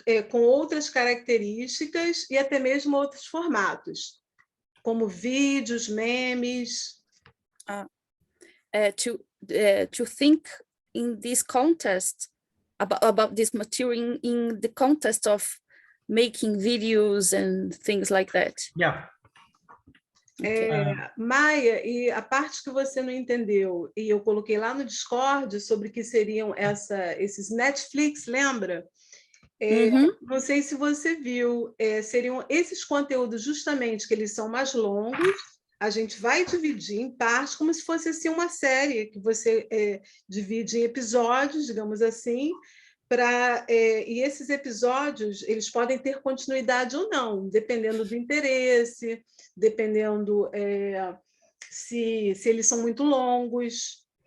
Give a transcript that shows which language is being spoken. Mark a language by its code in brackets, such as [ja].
[pt] Com outras características e até mesmo outros formatos, como vídeos, memes. [en] To think in this context about this material in the context of making videos and things like that. Yeah. [pt] Maia, e a parte que você não entendeu, e eu coloquei lá no Discord sobre o que seriam esses Netflix, lembra? Não sei se você viu, seriam esses conteúdos justamente que eles são mais longos, a gente vai dividir em partes, como se fosse assim, uma série, que você divide em episódios, digamos assim, e esses episódios eles podem ter continuidade ou não, dependendo do interesse, dependendo se eles são muito longos.